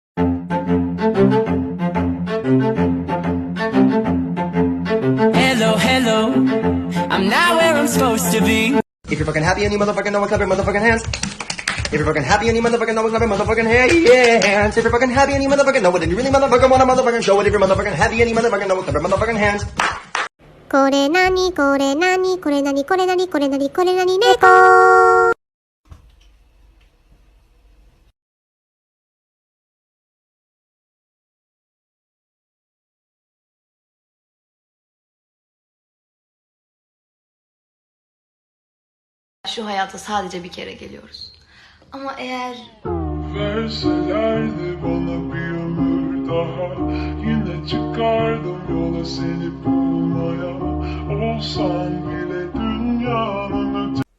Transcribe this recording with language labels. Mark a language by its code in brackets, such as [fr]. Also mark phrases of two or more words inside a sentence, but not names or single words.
[en] Hello, hello, I'm not where I'm supposed to be. If you're fucking happy and you motherfucking know it, clap your motherfucking hands. If you're fucking happy and you motherfucking know it, clap your motherfucking hands. If you're fucking happy and you motherfucking know it, and you really motherfucking wanna motherfucking show it. If you're motherfucking happy and you motherfucking know it, clap your motherfucking hands. [ja] これなにこれなにこれなにこれなにこれなにこれなに猫。 [tr] Şu hayata sadece bir kere geliyoruz. Ama eğer verselerdi bana bir ömür daha, yine çıkardım yola seni bulmaya. Olsam bile dünyanın ötesi.